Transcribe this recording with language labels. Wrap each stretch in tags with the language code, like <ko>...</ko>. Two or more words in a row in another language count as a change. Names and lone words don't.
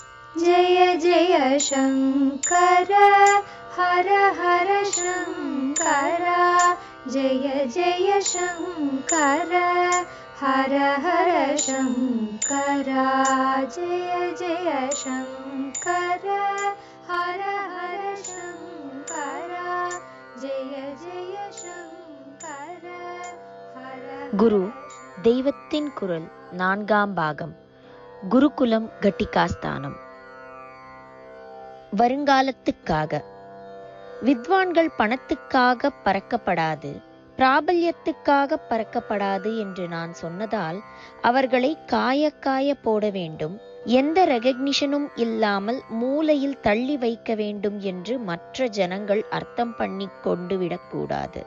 <sa>जय जय शङ्कर हर हर शङ्कर जय जय शङ्कर हर हर शङ्कर जय जय शङ्कर हर हर शङ्कर जय जय शङ्कर हर</sa> <ta>குரு தெய்வத்தின் குரல் 4ஆம் பாகம். குருகுலம் கட்டிகாஸ்தானம். வருங்காலத்துக்காக. வித்வான்கள் பணத்துக்காக பறக்கப்படாது, பிராபல்யத்துக்காக பறக்கப்படாது என்று நான் சொன்னதால் அவர்களை காய போட வேண்டும், எந்த ரெகக்னிஷனும் இல்லாமல் மூலையில் தள்ளி வைக்க வேண்டும் என்று மற்ற ஜனங்கள் அர்த்தம் பண்ணி கொண்டு விடக்கூடாது.</ta>